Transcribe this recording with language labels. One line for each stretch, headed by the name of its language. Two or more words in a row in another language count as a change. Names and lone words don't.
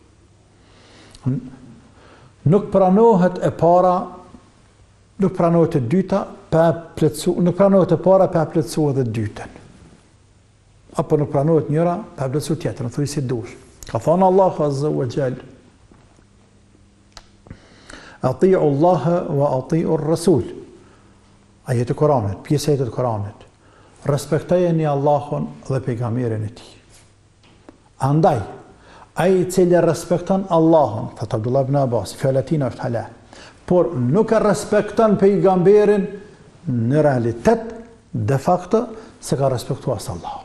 Albanian: Nuk pranohet e para, nuk pranohet e dyta, nuk pranohet e para pa plotsu edhe dytën. Apo nuk pranohet njëra pa plotsu tjetrën, thuaj si dush. Ka thënë Allahu
Arabic: عز وجل: أطيعوا الله وأطيعوا الرسول.
Albanian: Ajeti e Kuranit, pjesë e Kuranit. Respektojeni Allahun dhe pejgamberin e tij. Andaj, ai i cili respekton Allahun, thot Abdullah ibn Abbas, fjalatina është halal, por nuk e respekton pejgamberin në realitet,
Latin: de facto,
Albanian: se ka respektuar Allahun.